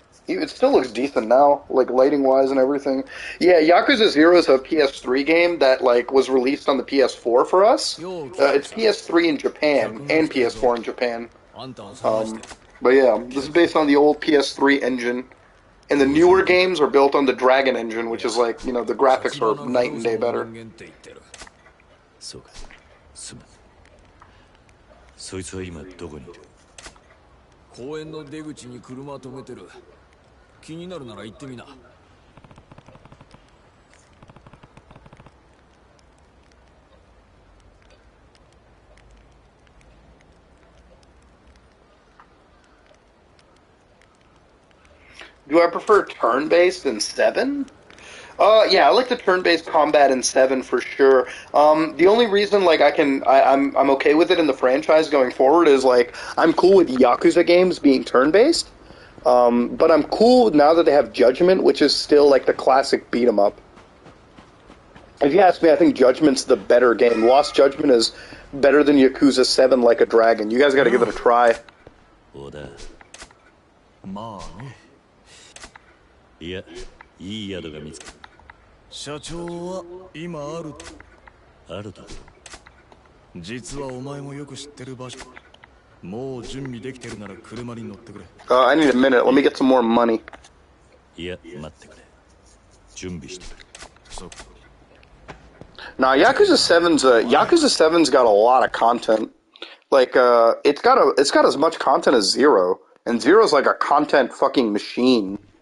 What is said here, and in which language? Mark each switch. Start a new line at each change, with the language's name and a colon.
English: It still looks decent now, like lighting wise and everything. Yeah, Yakuza 0 is a PS3 game that like was released on the PS4 for us. It's PS3 in Japan and PS4 in Japan. But yeah, this is based on the old PS3 engine, and the newer games are built on the Dragon engine, which is like, you know, the graphics are night and day better.
Japanese: そうか。すまん。そいつは今どこにいる？公園の出口に車止めてる。気になるなら行ってみな。
English: Do I prefer turn-based in 7? Yeah, I like the turn-based combat in 7 for sure. The only reason like I'm okay with it in the franchise going forward is like I'm cool with Yakuza games being turn-based, but I'm cool now that they have Judgment, which is still like the classic beat 'em up. If you ask me, I think Judgment's the better game. Lost Judgment is better than Yakuza 7 Like a Dragon. You guys got to give it a try.
Japanese: まあね。いや、いい宿が見つかった。社長は今ある。あると。実はお前もよく知ってる場所。もう準備できてるなら車に乗ってくれ。
English: I need a minute. Let me get some more money.
Japanese: いや、待ってくれ。準備してくれ。そう。
English: Nah, Yakuza 7's got a lot of content. Like, it's got as much content as Zero, and Zero's like a content fucking machine.